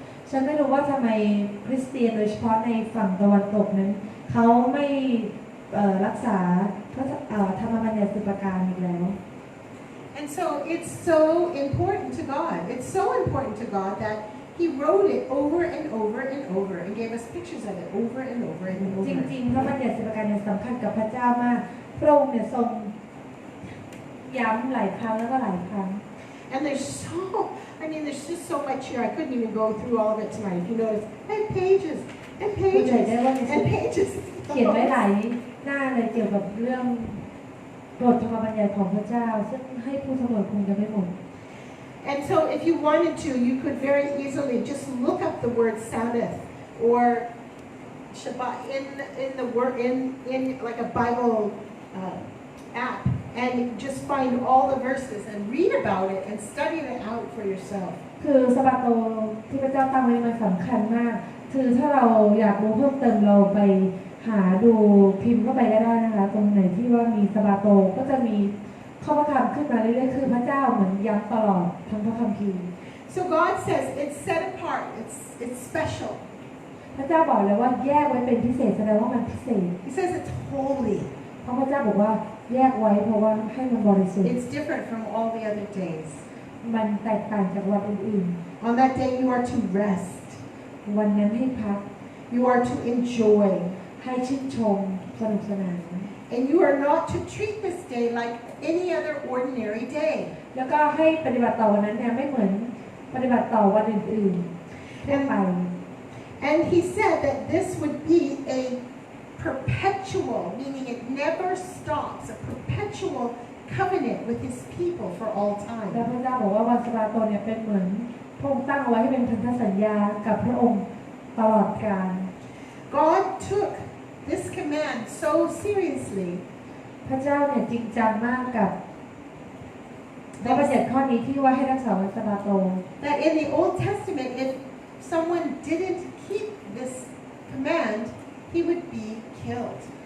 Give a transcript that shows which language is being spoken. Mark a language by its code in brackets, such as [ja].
[th] ฉันไม่รู้ว่าทำไมคริสเตียนโดยเฉพาะในฝั่งตะวันตกนั้นเขาไม่รักษาพระธรรมบัญญัติ10ประการอีกแล้ว [en] And so it's so important to God. It's so important to God that He wrote it over and over and over and gave us pictures of it over and over and [th] จ [en] over. [th] ริงๆพระบัญญัติ10ประการเนี่ยสำคัญกับพระเจ้ามากพระองค์เนี่ยทรงย้ำหลายครั้งแล้วก็หลายครั้ง [en] And there's just so much here. I couldn't even go through all of it tonight. If you notice, and pages and pages and pages. [th] เขียนไว้หลายหน้าเลยเกี่ยวกับเรื่องกฎธรรมบัญญัติของพระเจ้าซึ่งให้ผู้ทั้งหมดคงจะไม่หมด [en] And so if you wanted to, you could very easily just look up the word Sabbath or Shabbat in the word in like a Bible app and just find all the verses and read about it and study it out for yourself. [th] คือสะบาโตที่พระเจ้าตั้งไว้มันสำคัญมากคือถ้าเราอยากรู้เพิ่มเติมเราไปหาดูพิมพ์เข้าไปก็ได้นะคะตรงไหนที่ว่ามีสะบาโตก็จะมีข้อพระคัมภ์ขึ้นมาเรื่อยๆคือพระเจ้าเหมือนย้ำตลอดทั้งพระคัมภีร์ [en] So God says it's set apart, it's special. [th] พระเจ้าบอกเลยว่าแยกไว้เป็นพิเศษแสดงว่ามันพิเศษ [en] He says it's holy. [th] เพราะพระเจ้าบอกว่าแยกไว้เพราะว่าให้มันบริสุทธิ์ [en] It's different from all the other days. [th] มันแตกต่างจากวันอื่น [en] On that day you are to rest. [th] ๆวันนั้นให้พัก [en] You are to enjoy. [th] ให้ชื่นชมสนุกสนาน [en] And you are not to treat this day like any other ordinary day. [th] แล้วก็ให้ปฏิบัติต่อวันนั้นเนี่ยไม่เหมือนปฏิบัติต่อวันอื่นๆทั่วไป [en] And he said that this would be a perpetual, meaning it never stops, a perpetual covenant with his people for all [th] และ [en] time. [th] พระเจ้าบอกว่าวันสะบาโตเนี่ยเป็นเหมือนพระองค์ตั้งไว้ให้เป็นพันธสัญญากับพระองค์ตลอดกาล [en] God took this command so seriously [th] พระเจ้าเนี่ยจริงจังมากกับและบัญญัติข้อนี้ที่ว่าให้รักษาวันสะบาโต [en] that in the Old Testament, if someone didn't keep this command, he would be killed.